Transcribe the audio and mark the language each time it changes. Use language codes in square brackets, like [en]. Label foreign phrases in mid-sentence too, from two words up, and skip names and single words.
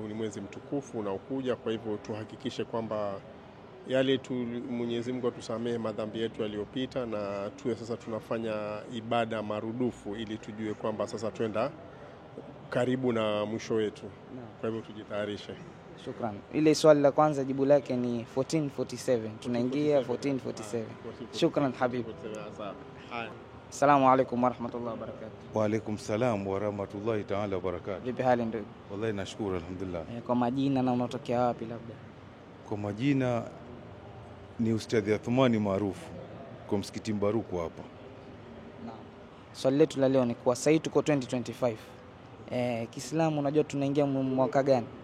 [sw] Huu ni mwezi mtukufu unaokuja, kwa hivyo tuhakikishe kwamba yale Mwenyezi Mungu atusamehe madhambi yetu yaliyopita, na tuwe sasa tunafanya ibada marudufu ili tujue kwamba sasa twenda karibu na mwisho wetu. Kwa hivyo tujitayarishe. Shukran. Ile swali la kwanza jibu lake ni 1447. Tunaingia 1447. [ar] شكرا حبيبي. السلام عليكم ورحمة الله وبركاته. وعليكم السلام ورحمة الله تعالى وبركاته. [sw] Vipi hali ndugu? Wallahi nashukuru alhamdulillah. Kwa majina na unatokea wapi labda? Kwa majina ni Ustadhi Athmani maarufu kwa msikiti Mbaruku hapa. Naam. Swali letu la leo ni kwa sasa tuko 2025. Kiislamu unajua tunaingia mwaka gani?